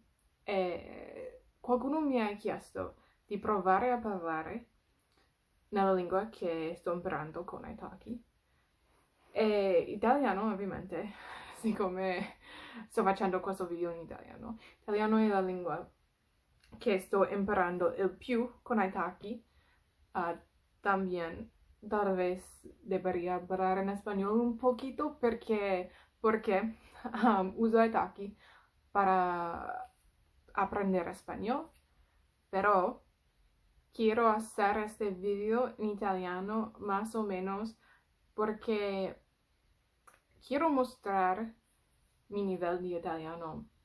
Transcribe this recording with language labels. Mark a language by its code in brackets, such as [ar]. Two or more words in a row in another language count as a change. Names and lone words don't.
[it] E qualcuno mi ha chiesto di provare a parlare nella lingua che sto imparando con Italki. E italiano ovviamente, siccome sto facendo questo video in italiano. Italiano è la lingua che sto imparando il più con Italki. [es] También tal vez debería hablar en español un poquito porque uso Italki para aprender español, pero quiero hacer este video en italiano más o menos porque quiero mostrar mi nivel de italiano